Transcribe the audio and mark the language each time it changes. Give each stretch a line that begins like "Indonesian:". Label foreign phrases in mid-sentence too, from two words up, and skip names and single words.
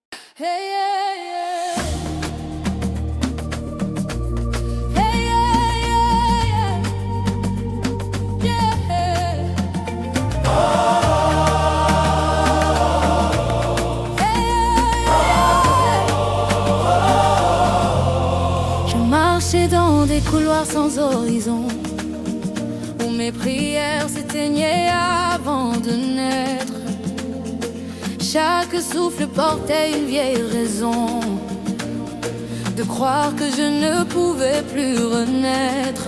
English: Hey, yeah, yeah. Hey, yeah, yeah, yeah. Yeah. Hey, yeah.
French: Je marchais dans des couloirs sans horizon, où mes prières s'éteignaient avant de naître. Chaque souffle portait une vieille raison de croire que je ne pouvais plus renaître.